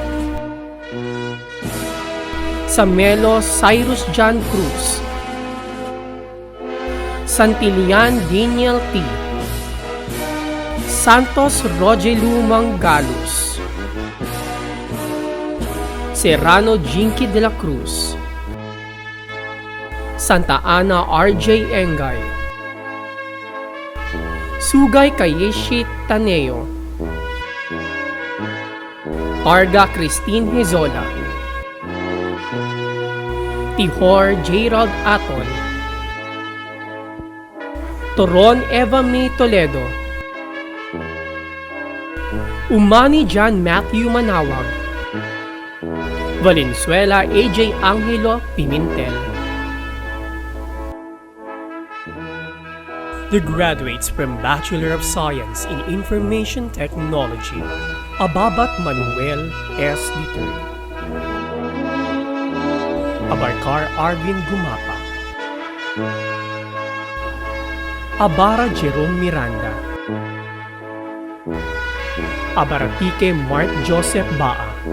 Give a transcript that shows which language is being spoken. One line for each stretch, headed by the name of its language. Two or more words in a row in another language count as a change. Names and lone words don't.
English: Samelo Cyrus John Cruz. Santilian Daniel T. Santos Rogelu Mangalus. Serrano Jinky de la Cruz. Santa Ana RJ Engay. Sugay Kayeshi Taneo. Targa Christine Hezola. Tihor Gerald Aton. Toron Eva May Toledo. Umani John Matthew Manawag. Valenzuela AJ Angelo Pimentel. The graduates from Bachelor of Science in Information Technology, Ababat Manuel S. Ditoy. Abarkar Arvin Gumapa. Abara Jerome Miranda. Abaratike Mark Joseph Baa.